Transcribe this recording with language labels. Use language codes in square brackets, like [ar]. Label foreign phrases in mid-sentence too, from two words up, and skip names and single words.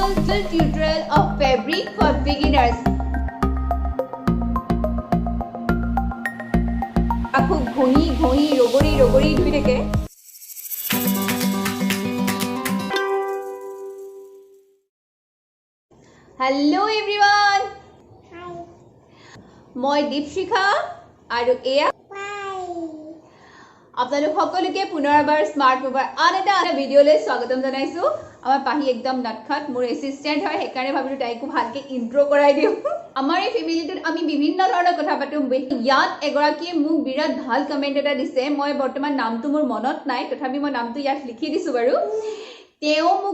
[en] full tutorial of fabric for beginners. [as] আকৌ ঘনি ৰগৰি ধুই থাকে. [en] Hello everyone. Hi. [as] Moi Deepshikha aru eya আপোনালোক সকলোকে পুনৰবাৰ স্মাৰ্ট মোবাইল আন এটা ভিডিঅ'লৈ স্বাগতম জনাইছো আমাৰ পাহি একদম নটখট মোৰ এসিস্টেন্ট হয় হেকাৰণে ভাবিলো তাইকো ভালকে ইন্ট্ৰো কৰাই দিও আমাৰ এই ফেমিলিটোত আমি বিভিন্ন ধৰণৰ কথা পাতোম ইয়াত এগৰাকীয়ে মোক বিৰাট ভাল কমেন্ট এটা দিছে মই বৰ্তমান নামটো মোৰ মনত নাই তথাপি মই নামটো ইয়াত লিখি দিছো বাৰু তেও মোক